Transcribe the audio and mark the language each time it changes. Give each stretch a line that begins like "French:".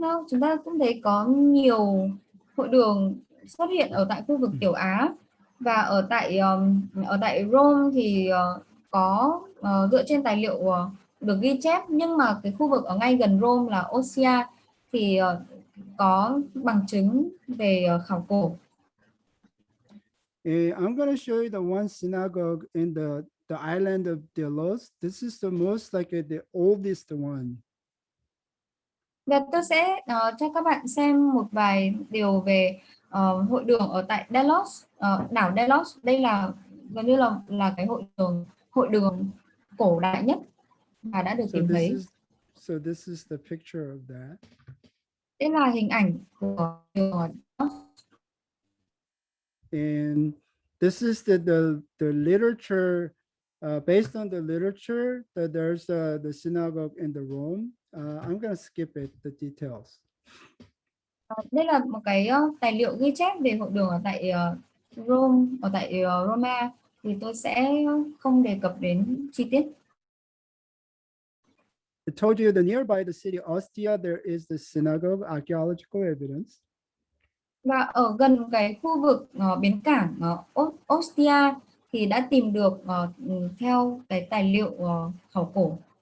Vietnamese: Chúng ta cũng thấy có nhiều hội đường xuất hiện ở tại khu vực Tiểu Á, và ở tại Rome thì có dựa trên tài liệu được ghi chép, nhưng mà cái khu vực ở ngay gần Rome là Ostia thì có bằng chứng về khảo cổ.
English: I'm going to show you the one synagogue in the island of Delos. This is the most like the oldest one.
Vietnamese: Và tôi sẽ cho các bạn xem một vài điều về hội đường ở tại Delos, đảo Delos. Đây là gần như là cái hội đường cổ đại nhất mà đã được tìm thấy.
English: So this is the picture of that.
Vietnamese: Đây là hình ảnh của Delos.
English: And this is the literature, based on the literature that there's the synagogue in the Rome. I'm going to skip it, the details.
Vietnamese: Đây là một cái tài liệu ghi chép về hội đường ở tại Rome, ở tại Roma, thì tôi sẽ không đề cập đến chi tiết.
English: I told you that nearby the city Ostia there is the synagogue, archaeological evidence.
Vietnamese: Và ở gần cái khu vực bến cảng Ostia thì đã tìm được theo cái tài liệu khảo cổ.